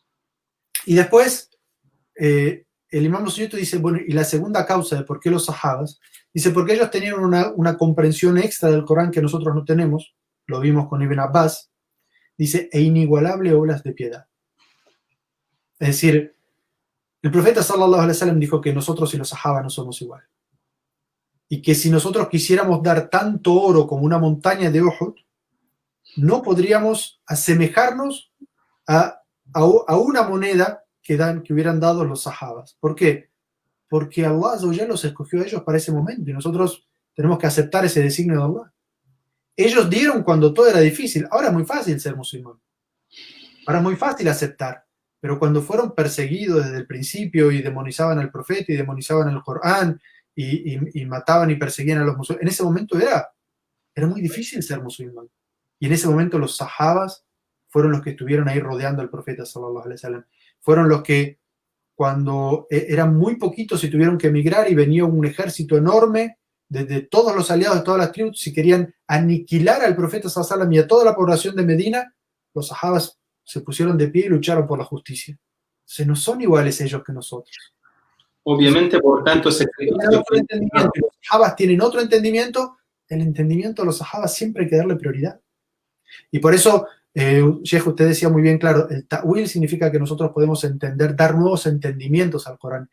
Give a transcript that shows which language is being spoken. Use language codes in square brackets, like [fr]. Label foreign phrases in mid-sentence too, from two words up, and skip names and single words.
[es] Y después, el Imam Suyuti dice, bueno, y la segunda causa de por qué los sahabas, dice, porque ellos tenían una comprensión extra del Corán que nosotros no tenemos, lo vimos con Ibn Abbas, dice, e inigualable olas de piedad. Es decir, el profeta [ar] صلى الله عليه وسلم [es] dijo que nosotros y los sahabas no somos iguales. Y que si nosotros quisiéramos dar tanto oro como una montaña de Uhud, no podríamos asemejarnos a una moneda que hubieran dado los sahabas. ¿Por qué? Porque Allah [ar] عز وجل [es] los escogió a ellos para ese momento y nosotros tenemos que aceptar ese designio de Allah. Ellos dieron cuando todo era difícil. Ahora es muy fácil ser musulmán. Ahora es muy fácil aceptar. Pero cuando fueron perseguidos desde el principio y demonizaban al profeta y demonizaban el Corán y mataban y perseguían a los musulmanes. En ese momento era muy difícil ser musulmán. Y en ese momento los sahabas fueron los que estuvieron ahí rodeando al profeta [ar] صلى الله عليه وسلم. [es] Fueron los que cuando eran muy poquitos y tuvieron que emigrar y venía un ejército enorme de todos los aliados de todas las tribus, si querían aniquilar al profeta [ar] صلى الله عليه وسلم [es] y a toda la población de Medina, los sahabas se pusieron de pie y lucharon por la justicia. Entonces no son iguales ellos que nosotros. Obviamente, por tanto, los sahabas tienen otro entendimiento. El entendimiento de los sahabas siempre hay que darle prioridad. Y por eso, Sheikh, usted decía muy bien claro, el ta'wil significa que nosotros podemos entender, dar nuevos entendimientos al Corán.